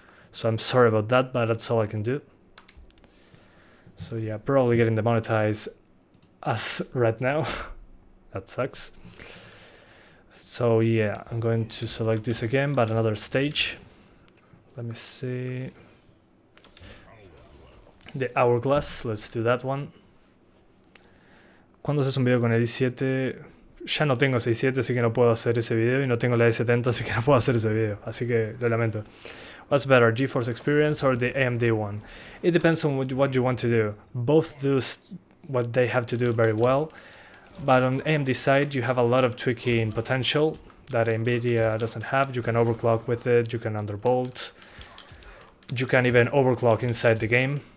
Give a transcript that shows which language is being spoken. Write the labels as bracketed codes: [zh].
[en] So I'm sorry about that, but that's all I can do. So yeah, probably getting demonetized as right now. That sucks. So yeah, I'm going to select this again, but another stage. Let me see. The Hourglass, let's do that one. [es] ¿Cuándo haces un video con el i7? Ya no tengo 6.7, así que no puedo hacer ese video, y no tengo la i70, así que no puedo hacer ese video, así que lo lamento. [en] What's better, GeForce Experience or the AMD one? It depends on what you want to do. Both do what they have to do very well. But on AMD side, you have a lot of tweaking potential that NVIDIA doesn't have. You can overclock with it, you can undervolt, you can even overclock inside the game.